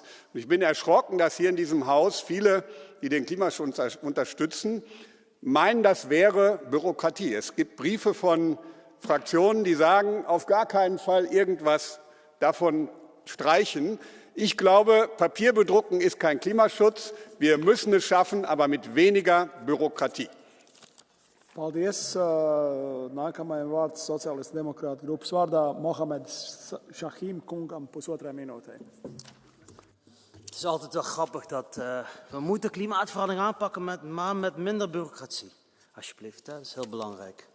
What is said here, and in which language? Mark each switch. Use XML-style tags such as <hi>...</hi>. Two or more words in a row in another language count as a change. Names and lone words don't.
<de>Und ich bin erschrocken, dass hier in diesem Haus viele, die den Klimaschutz unterstützen, meinen, das wäre Bürokratie. Es gibt Briefe von Fraktionen, die sagen, auf gar keinen Fall irgendwas davon streichen. Ich glaube, Papier bedrucken ist kein Klimaschutz. Wir müssen es schaffen, aber mit weniger Bürokratie.</de> <lv>Paldies. Nākamajam vārds Sociālistu demokrātu grupas vārdā Mohameds Šahīm kungam 1,5 minūtē.</lv> <nl>is altijd wel grappig dat we moeten klimaatverandering aanpakken, maar met minder bureaucratie. Alsjeblieft, hè? Dat is heel belangrijk.</nl>